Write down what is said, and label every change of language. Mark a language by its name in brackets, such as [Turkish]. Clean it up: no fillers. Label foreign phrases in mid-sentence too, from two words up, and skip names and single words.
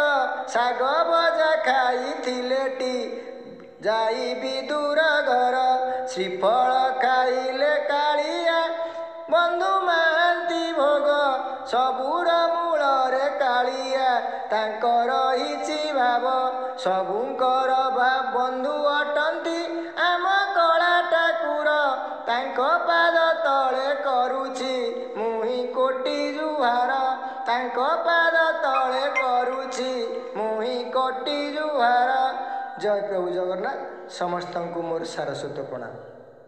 [Odia] ଶାଗ ଭଜା ଖାଇ ଯାଇ ବିଦୁର ଘର ଶ୍ରୀଫଳ ଖାଇଲେ କାଳିଆ ବନ୍ଧୁ ମହାନ୍ତି ଭୋଗ ସବୁର ମୂଳ ରେ କାଳିଆ ତାଙ୍କର ହିଚି ଭାବ ସବୁଙ୍କର ବନ୍ଧୁ ଅଟନ୍ତି ଆମ କଳା ଠାକୁର ତାଙ୍କ ପାଦ ତଳେ କରୁଛି ମୁହି କୋଟି ଜୁହାର ତାଙ୍କ ପାଦ ତଳେ କରୁଛି ମୁହି କୋଟି ଜୁହାର। ଜୟ ପ୍ରଭୁ ଜଗନ୍ନାଥ। ସମସ୍ତ କୋ ମୋର ସାରସ୍ୱତ ପ୍ରଣାମ।